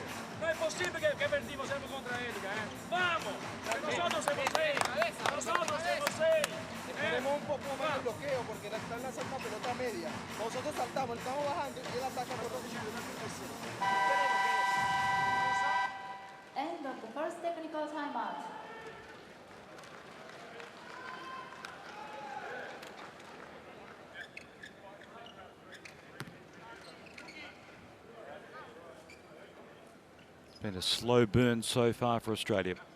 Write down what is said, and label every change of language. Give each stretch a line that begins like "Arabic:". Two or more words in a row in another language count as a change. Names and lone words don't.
Italian: Non è possibile che perdimos sempre contra Edgar, eh.
Spanish: Vamos, nosotros hemos seis, nosotros hemos seis. Tenemos un poco más de bloqueo porque están lanzando una pelota media. Nosotros saltamos, estamos bajando y él ataca por dos.
English: End of the first technical timeout. Been a slow burn so far for Australia.